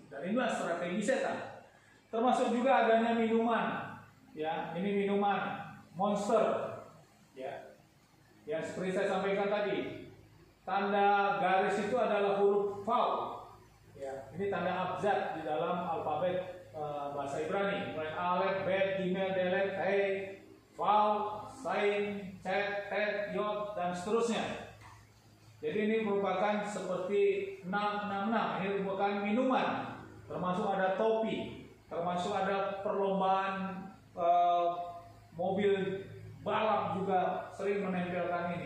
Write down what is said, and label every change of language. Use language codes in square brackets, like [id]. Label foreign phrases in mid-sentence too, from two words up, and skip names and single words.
[id] Dan inilah strategi setan. Termasuk juga adanya minuman. Ya, ini minuman Monster. Ya. Yang seperti saya sampaikan tadi, tanda garis itu adalah huruf Vav. Ya, ini tanda abjad di dalam alfabet bahasa Ibrani. Mulai Alef, Bet, Gimel, Dalet, He, Vav, Sain, Chet, Tet, Yod, dan seterusnya. Jadi ini merupakan seperti 666. Ini merupakan minuman. Termasuk ada topi. Termasuk ada perlombaan mobil balap juga sering menempelkan ini.